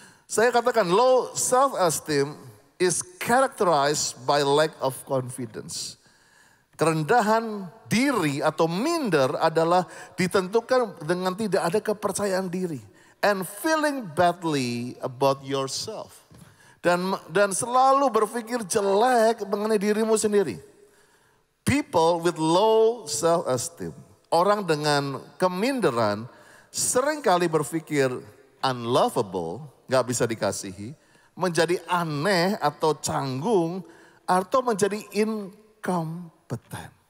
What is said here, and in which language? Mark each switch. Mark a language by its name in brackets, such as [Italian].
[Indonesian] Saya katakan [English] low self-esteem is characterized by lack of confidence. [Indonesian] Kerendahan diri atau minder adalah ditentukan dengan tidak ada kepercayaan diri. [English] And feeling badly about yourself. [Indonesian] Dan selalu berpikir jelek mengenai dirimu sendiri. [English] People with low self-esteem, [Indonesian] orang dengan keminderan seringkali berpikir unlovable, gak bisa dikasihi, menjadi aneh atau canggung, atau menjadi inkompeten.